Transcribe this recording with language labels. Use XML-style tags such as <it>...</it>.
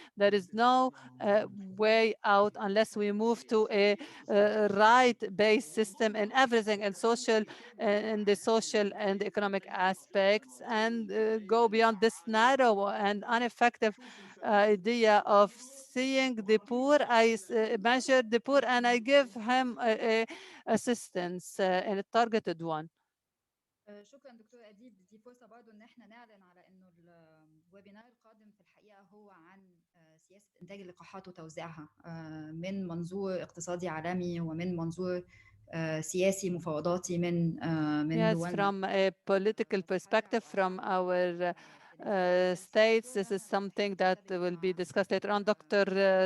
<en>There is no way out unless we move to a right-based system in everything, and social, in the social and economic aspects, and go beyond this narrow and ineffective idea of seeing the poor. I measure the poor and I give him assistance in a targeted one.</en> <ar>شكرا دكتور أديب. دي فرصة برضو ان احنا نعلن على انه الويبينار القادم في الحقيقة هو عن سياسة انتاج اللقاحات وتوزيعها من منظور اقتصادي عالمي ومن منظور سياسي مفاوضاتي من</ar> <en>Yes, from a political perspective, from our states, this is something that will be discussed later on. Dr.</en>